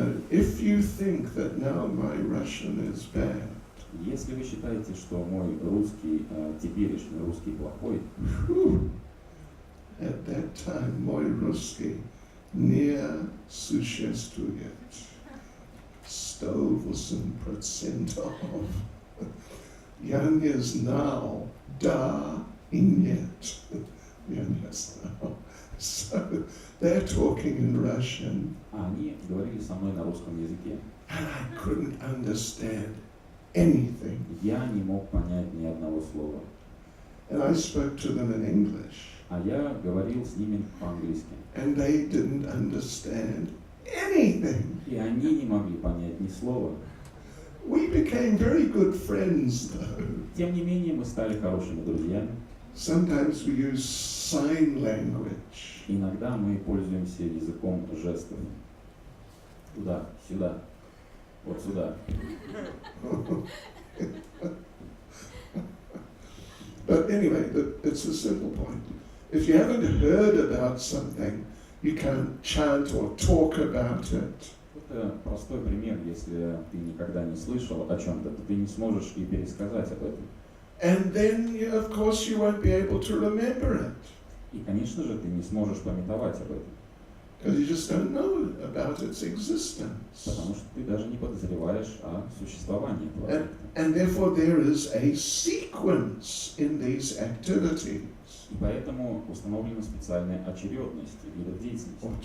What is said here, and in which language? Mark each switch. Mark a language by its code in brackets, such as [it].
[en] If you think that now my Russian is bad, [ru] Если вы считаете, что мой русский, теперешний русский плохой, [en] at that time [ru] мой русский не существует. 108%. Я не знал, да и нет. Я не знал. [en] So they're talking in Russian, [ru] А они говорили со мной на русском языке. [en] and I couldn't understand anything. [ru] Я не мог понять ни одного слова. [en] And I spoke to them in English, [ru] А я говорил с ними по-английски. [en] and they didn't understand anything. [ru] И они не могли понять ни слова. [en] We became very good friends, though. [ru] Тем не менее, мы стали хорошими друзьями. [en] Sometimes we use sign language. [ru] Иногда мы пользуемся языком жестов. Туда, сюда, вот сюда. [en] But anyway, it's a simple point. If you haven't heard about something, you can't chant or talk about it. [ru] Это простой пример. Если ты никогда не слышал о чем-то, то ты не сможешь и пересказать об этом. [en] And then, of course, you won't be able to remember it, [ru] И, конечно же, ты не сможешь памятовать об этом, [en] because you just don't know about its existence. [ru] потому что ты даже не подозреваешь о существовании этого объекта. [en] And therefore, there is a sequence in these activities. [ru] И поэтому установлена специальная очередность видов деятельности.